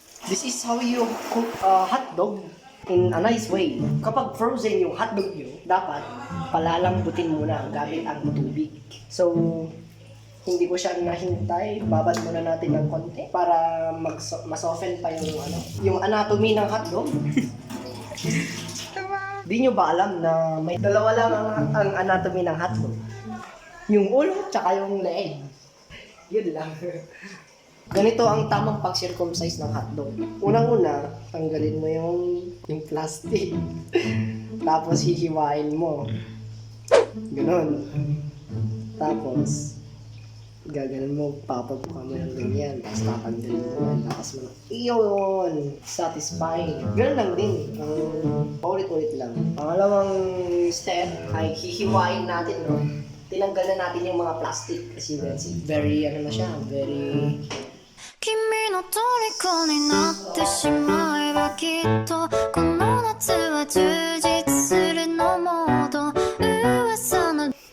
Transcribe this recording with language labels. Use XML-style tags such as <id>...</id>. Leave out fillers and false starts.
<en>This is how you cook hotdog in a nice way.</en> <tl>Kapag frozen yung hotdog nyo, dapat palalambutin muna gamit ang tubig. So, hindi ko siya nahintay. Babad muna natin ng konti para masoften pa yung anatomy ng hotdog. Di nyo ba alam na may dalawa lang ang anatomy ng hotdog? Yung ulo, tsaka yung leeg. Yun lang. Ganito ang tamang pag-circumcise ng hotdog. Unang-una, tanggalin mo yung plastic. Tapos hihiwain mo. Ganon. Tapos, Gaganon mo, papabuka mo ng ganyan, tapos tatanggalin mo, lakas mo na. Iyon! Satisfying. Ganun lang din. Paulit-ulit lang. Pangalawang step ay hihiwain natin, no? Tinanggal na natin yung mga plastic.</tl> <en>As you can see, very,</en> <tl>ano na siya,</tl> <en>very...</en> <ja>君の虜になってしまえばきっとこの夏は充実するのもっと噂の</ja>